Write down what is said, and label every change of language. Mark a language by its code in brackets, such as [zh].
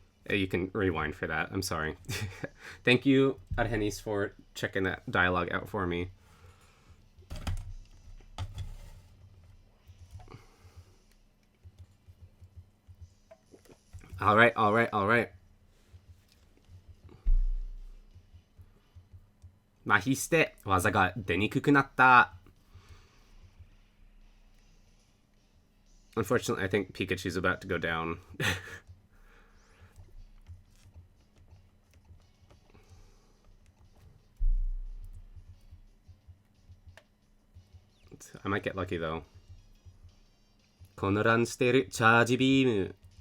[en] You can rewind for that. I'm sorry. Thank you, Arhenis, for checking that dialogue out for me. All right, all right, all right. [ja] Mahiste, 技が出にくくなった. [en] Unfortunately, I think Pikachu's about to go down. I might get lucky though. [ja] 混乱してるチャージビーム.